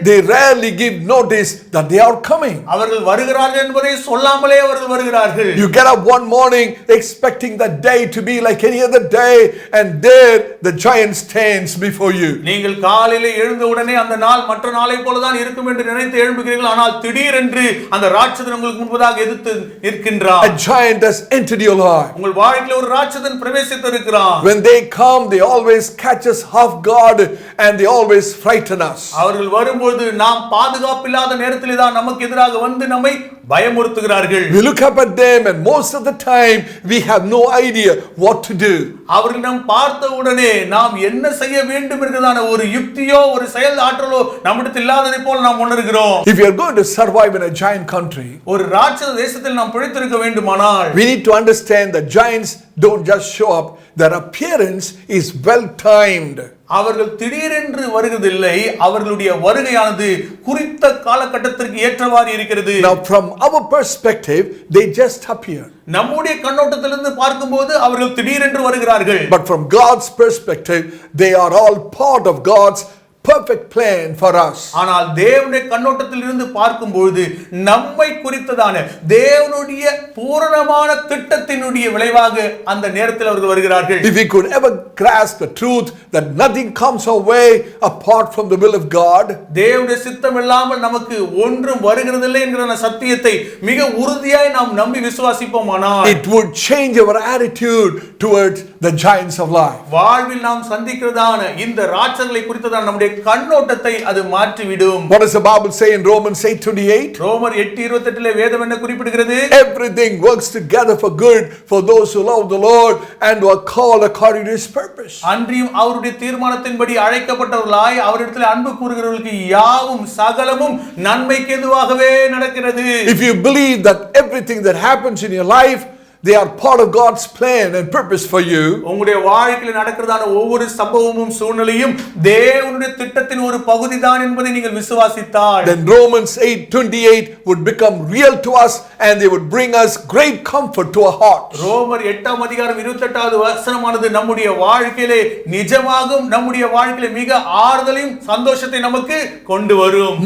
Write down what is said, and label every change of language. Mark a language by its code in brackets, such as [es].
[en] They rarely give notice that they are coming. [ta] அவர்கள் வருகிறார்கள் என்பதை சொல்லாமலே அவர்கள் வருகிறார்கள். [en] You get up one morning expecting that day to be like any other day, and there the giant stands before you. [ta] நீங்கள் காலையிலே எழுந்த உடனே அந்த நாள் மற்ற நாளை போல தான் இருக்கும் என்று நினைத்து எழும்புகிறீர்கள். ஆனால் திடீரென்று அந்த ராட்சதன் உங்களுக்கு முன்பதாக எதிர்த்து நிற்கின்றார். [en] A giant has entered your life. [ta] உங்கள் வாழ்க்கையில ஒரு ராட்சதன் பிரவேசித்திருக்கிறான். [en] When they come, they always catch us off guard and they always frighten us. [ta] அவர்கள் வரும்போது நாம் பாதுகாப்பில்லாத நேரத்திலே தான் நமக்கு எதிராக வந்து நம்மை பயமுறுத்துகிறார்கள். [en] We look up at them and most of the time we have no idea what to do. [ta] அவர்கள் நாம் பார்த்த உடனே நாம் என்ன செய்ய வேண்டும் என்கிறதான ஒரு யுக்தியோ ஒரு செயல் ஆற்றலோ நம்மிடத்தில் இல்லாததை போல நாம் உணர்கிறோம். [en] If you are going to survive in a giant country, [ta] ஒரு ராட்சத தேசத்தில் நாம் பிழைத்திருக்க வேண்டுமானால் [en] we need to understand that giants don't just show up. Their appearance is well timed. [ta] அவர்கள் திடீரென்று வருவதில்லை, அவர்களுடைய வருகையானது குறித்த காலகட்டத்திற்கு ஏற்றவாறு இருக்கிறது. [en] Now from our perspective, they just appear. [ta] நம்முடைய கண்ணோட்டத்திலிருந்து பார்க்கும்போது அவர்கள் திடீரென்று வருகிறார்கள். [en] But from God's perspective, they are all part of God's perfect plan for us. [ta] ஆனால் தேவனுடைய கண்ணோட்டத்தில் இருந்து பார்க்கும்போது நம்மை குறித்ததான தேவனுடைய பூரணமான திட்டத்தினுடைய விளைவாக அந்த நேரத்தில் அவர்கள் வருகிறார்கள். [en] If we could ever grasp the truth that nothing comes our way apart from the will of God, [ta] தேவனுடைய சித்தம் இல்லாமல் நமக்கு ஒன்றும் வருகிறதில்லை என்கிற சத்தியத்தை மிக உறுதியாய் நாம் நம்பி விசுவாசிப்போமானால், [en] it would change our attitude towards the giants of life. [ta] வாழ்வில் நாம் சந்திக்கிறதான இந்த ராட்சங்களை குறித்ததான நம்முடைய கண்ணோட்டத்தை அது மாற்றிவிடும். [en] What does the Bible say in Romans 8:28? [ta] ரோமர் 8:28 வேதம் என்ன குறிப்பிடுகிறது? [en] Everything works together for good for those who love the Lord and who are called according to his purpose. [ta] அன்றியும் அவருடைய தீர்மானத்தின்படி அழைக்கப்பட்டவர்களாய் அவரிடத்தில் அன்பு கூறுகிறவர்களுக்கு யாவும் சகலமும் நன்மைக்கு எதுவாகவே நடக்கிறது. [en] If you believe that everything that happens in your life, they are part of God's plan and purpose for you, [ta] உங்களுடைய வாழ்க்கையில் நடக்கிறதான ஒவ்வொரு சம்பவமும் சூழ்நிலையும் தேவனுடைய திட்டத்தின் ஒரு பகுதிதான் என்பதை நீங்கள் விசுவாசித்தால், [en] then Romans 8:28 would become real to us and they would bring us great comfort to our hearts. [ta] ரோமர் 8:28 வசனமானது நம்முடைய வாழ்க்கையிலே நிஜமாகும், நம்முடைய வாழ்க்கையிலே மிக ஆறுதலையும் சந்தோஷத்தை நமக்கு கொண்டு வரும்.